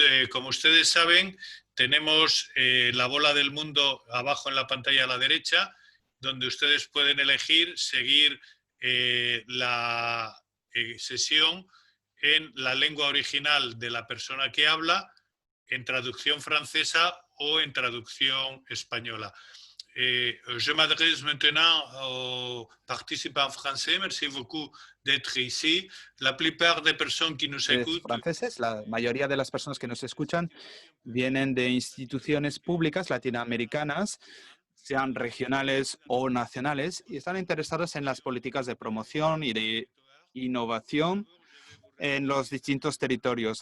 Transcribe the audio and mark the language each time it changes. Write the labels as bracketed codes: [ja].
[es] Como ustedes saben, tenemos la bola del mundo abajo en la pantalla a la derecha, donde ustedes pueden elegir seguir la sesión en la lengua original de la persona que habla, en traducción francesa o en traducción española. [fr] Je m'adresse maintenant aux participants français. Merci beaucoup d'être ici. La plupart des personnes qui nous écoutent... [es] franceses, la mayoría de las personas que nos escuchan vienen de instituciones públicas latinoamericanas, sean regionales o nacionales, y están interesados en las políticas de promoción y de innovación en los distintos territorios.